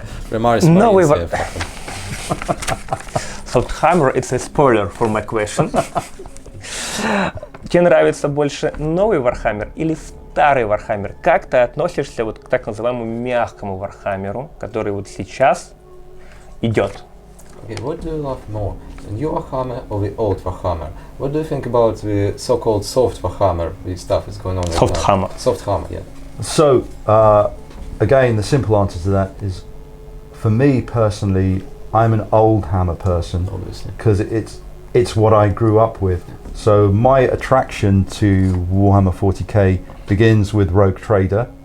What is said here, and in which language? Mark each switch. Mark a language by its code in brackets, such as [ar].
[ru] Новый [en] Softhammer, it's a spoiler for my question. [ru] Тебе нравится больше новый Warhammer или старый Warhammer? Как ты относишься вот к так называемому мягкому Warhammer'у, который вот сейчас идет? [en] Okay, what do you love more, the new Warhammer or the old Warhammer? What do you think about the so-called soft Warhammer? The stuff is going on right now. Softhammer. Softhammer, yeah. So, again, the simple answer to that is, for me personally, I'm an old Hammer person, Obviously, because it's what I grew up with. So my attraction to Warhammer 40k begins with Rogue Trader.